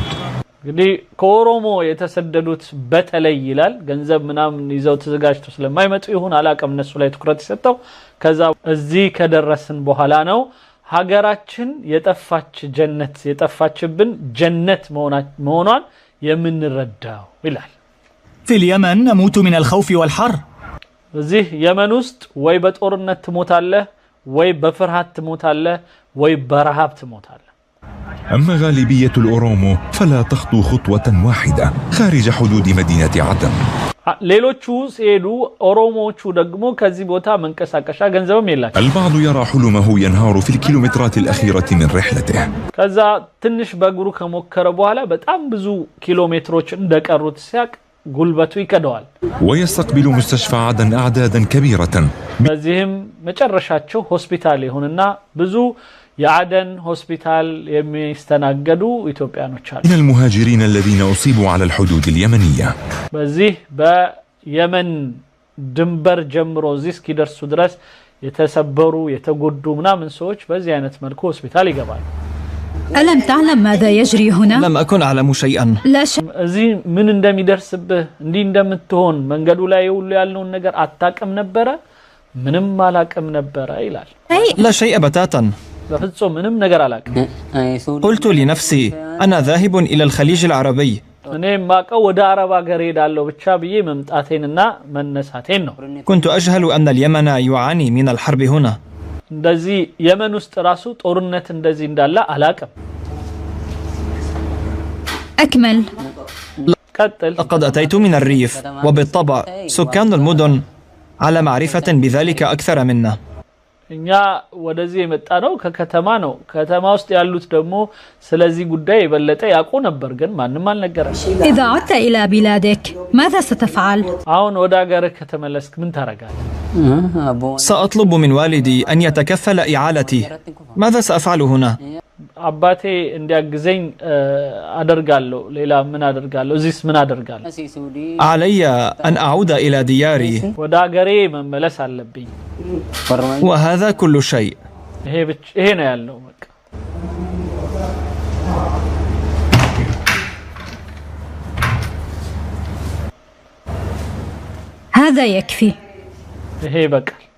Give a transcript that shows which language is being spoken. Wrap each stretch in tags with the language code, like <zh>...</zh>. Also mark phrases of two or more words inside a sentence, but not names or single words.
<am>እንግዲህ ከኦሮሞ የተሰደዱት በተለይ ይላል ገንዘብ ምናምን ይዘው ተዘጋጅተው ስለማይመጡ ይሁን አላቀም እነሱ ላይ ትኩረት ይሰጠው። ከዛ እዚህ ከደረስን በኋላ ነው ሀገራችን የጠፋችብን ጀነት መሆኗን የምንረዳው ይላል።</am> <ar>في اليمن نموت من الخوف والحر</ar> <am>እዚህ የመን ውስጥ ወይ በጦርነት ትሞታለህ ወይ በፍርሃት ትሞታለህ ወይ በረሃብ ትሞታለህ።</am> <ar>أما غالبية الأورومو فلا تخطو خطوة واحدة خارج حدود مدينة عدن.</ar> <am>ሌሎቹ ሲሄዱ ኦሮሞዎቹ ደግሞ ከዚህ ቦታ መንቀሳቀሻ ገንዘብም የላቸው።</am> <ar>البعض يرى حلمه ينهار في الكيلومترات الأخيرة من رحلته.</ar> <am>ከዛ ትንሽ በእግሩ ከሞከረ በኋላ በጣም ብዙ ኪሎ ሜትሮች እንደቀሩት ሲያቅ ጉልበቱ ይከደዋል።</am> <ar>ويستقبل مستشفى عدن أعدادا كبيرة.</ar> <am>በዚህም መጨረሻቸው ሆስፒታል ይሁንና ብዙ የአደን ሆስፒታል የሚስተናገዱ ኢትዮጵያኖች አሉ።</am> <ar>من المهاجرين الذين أصيبوا على الحدود اليمنية.</ar> <am>በዚህ በየመን ድንበር ጀምሮ እዚህ እስኪደርሱ ድረስ የተሰበሩ የተጎዱ ምናምን ሰዎች በዚህ አይነት መልኩ ሆስፒታል ይገባሉ።</am> <ar>ألم تعلم ماذا يجري هنا؟ لم أكن أعلم شيئا. لا شك</ar> <am>እዚህ ምን እንደሚደርስብህ እንዲህ እንደምትሆን መንገዱ ላይ ሁሉ ያለውን ነገር አታውቅም ነበረ? ምንም አላውቅም ነበረ ይላል።</am> <ar>لا شيء بتاتا.</ar> <am>በፍጹም ምንም ነገር አላውቅም።</am> <ar>قلت لنفسي أنا ذاهب إلى الخليج العربي.</ar> <am>እኔ ማቀው ወደ አረብ ሀገር ሄዳለሁ ብቻ ብዬ መምጣቴንና መነሳቴን ነው።</am> <ar>كنت أجهل أن اليمن يعاني من الحرب هنا.</ar> <am>እንደዚህ የመን ውስጥ ራሱ ጦርነት እንደዚህ እንዳለ አላውቅም።</am> <ar>أكمل.</ar> <am>ቀጥል።</am> <ar>لقد أتيت من الريف وبالطبع سكان المدن على معرفة بذلك أكثر منا.</ar> <am>እኛ ወደዚህ የመጣ ነው ከከተማ ነው ከተማ ውስጥ ያሉት ደግሞ ስለዚህ ጉዳይ የበለጠ ያውቁ ነበር ግን ማንንም አልነገረም</am> <ar>إذا عدت إلى بلادك ماذا ستفعل؟</ar> <am>አሁን ወደ ሀገርህ ከተመለስክ ምን ታረጋለህ</am> <ar>سأطلب من والدي أن يتكفل إعالتي. ماذا سأفعل هنا؟</ar> <am>አባቴ እንዲያግዘኝ አደርጋለሁ ሌላ ምን አደርጋለሁ እዚህስ ምን አደርጋለሁ</am> <ar>علي أن أعود إلى دياري</ar> <am>ወደ ሀገሬ መመለስ አለብኝ</am> <ar>وهذا كل شيء.</ar> <am>ይሄ ነው ያለው በቃ</am> <ar>هذا يكفي.</ar> <am>ይሄ በቃ</am>